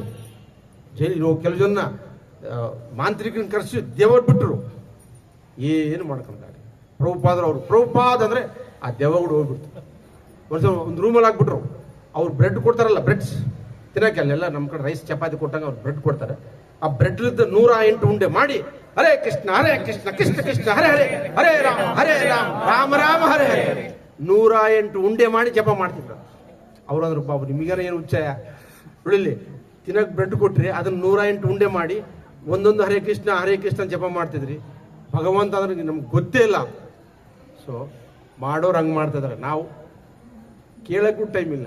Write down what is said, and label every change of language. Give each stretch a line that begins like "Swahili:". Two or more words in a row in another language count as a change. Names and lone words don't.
Kannada: ಕೆಲವು ಜನ ಮಾಂತ್ರಿಕನ ಕರೆಸಿ ದೇವರು ಬಿಟ್ಟರು, ಏನು ಮಾಡ್ಕೊಂತಾರೆ. ಪ್ರಭುಪಾದ್ ಅಂದರೆ ಆ ದೇವಗಳು ಹೋಗ್ಬಿಡ್ತು. ಒಂದು ರೂಮಲ್ಲಿ ಹಾಕ್ಬಿಟ್ರು. ಅವ್ರು ಬ್ರೆಡ್ ಕೊಡ್ತಾರಲ್ಲ, ಬ್ರೆಡ್ಸ್ ತಿನ್ನಕ್ಕೆ, ಅಲ್ಲೆಲ್ಲ ನಮ್ಮ ಕಡೆ ರೈಸ್ ಚಪಾತಿ ಕೊಟ್ಟಂಗೆ ಅವ್ರು ಬ್ರೆಡ್ ಕೊಡ್ತಾರೆ. ಆ ಬ್ರೆಡ್ಲಿದ್ದ 108 ಉಂಡೆ ಮಾಡಿ
Sanskrit: ಹರೇ ಕೃಷ್ಣ ಕೃಷ್ಣ ಕೃಷ್ಣ ಹರೇ ಹರೇ ಹರೇ ರಾಮ ರಾಮ ರಾಮ ಹರೇ ಹರೇ
Kannada: 108 ಉಂಡೆ ಮಾಡಿ ಜಪ ಮಾಡ್ತಿದ್ರು. ಅವ್ರಂದ್ರು, ಬಾಬು ನಿಮಗಾರ ಏನು ಉಚ್ಚಾಯ ಉಳಿಲಿ, ತಿನ್ನಕ್ಕೆ ಬ್ರೆಡ್ ಕೊಟ್ರಿ, ಅದನ್ನ 108 ಉಂಡೆ ಮಾಡಿ ಒಂದೊಂದು
Sanskrit: ಹರೇ ಕೃಷ್ಣ
Kannada: ಜಪ ಮಾಡ್ತಿದ್ರಿ. ಭಗವಂತ ಅಂದ್ರೆ ನಮ್ಗೆ ಗೊತ್ತೇ ಇಲ್ಲ. ಸೊ ಮಾಡೋರು ಹಂಗೆ ಮಾಡ್ತಾ ಇದಾರೆ, ನಾವು ಕೇಳಕ್ಕೂ ಟೈಮ್ ಇಲ್ಲ.